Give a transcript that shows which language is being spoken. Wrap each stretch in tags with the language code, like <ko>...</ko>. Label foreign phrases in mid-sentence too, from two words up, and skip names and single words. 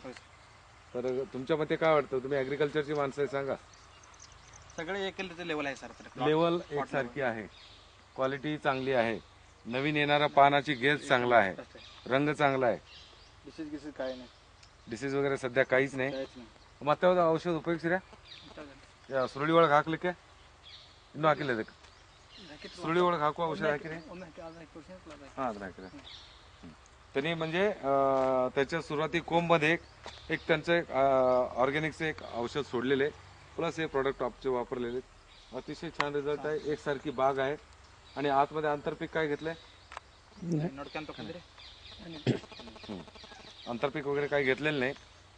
<mr>तर तुमच्या मते काय वाटतं? तुम्ही ॲग्रिकल्चरची माणसं आहे, सांगा. सगळे एक लेवल आहे सर. लेवल एकसारखी आहे. क्वालिटी चांगली आहे. नवीन येणारा पानाची गेज चांगला आहे. रंग चांगला आहे. डिसीज काय नाही. डिसीज वगैरे सध्या काहीच नाही.</mr> <kn>ಮತ್ತೆ ಯಾವ್ದು ಔಷಧ ಉಪಯೋಗಿಸಿರಾ? ಸುರುಳಿ ಒಳಗೆ ಹಾಕ್ಲಿಕ್ಕೆ ಇನ್ನೂ ಹಾಕಿಲ್ಲ. ಅದಕ್ಕೆ ಸುರುಳಿ ಒಳಗೆ ಹಾಕುವ ಔಷಧ ಹಾಕಿರಿ? हां, ಅದನ್ನ हाकिरे.</kn> <mr>त्यांनी म्हणजे त्याच्या सुरुवाती कोंबमध्ये एक त्यांचं ऑर्गॅनिकचं एक औषध सोडलेले, प्लस हे प्रोडक्ट आपचे वापरलेले. अतिशय छान रिझल्ट आहे. एकसारखी बाग आहे आणि आतमध्ये आंतरपीक काय घेतलंय? आंतरपीक वगैरे काही घेतलेलं नाही.</mr>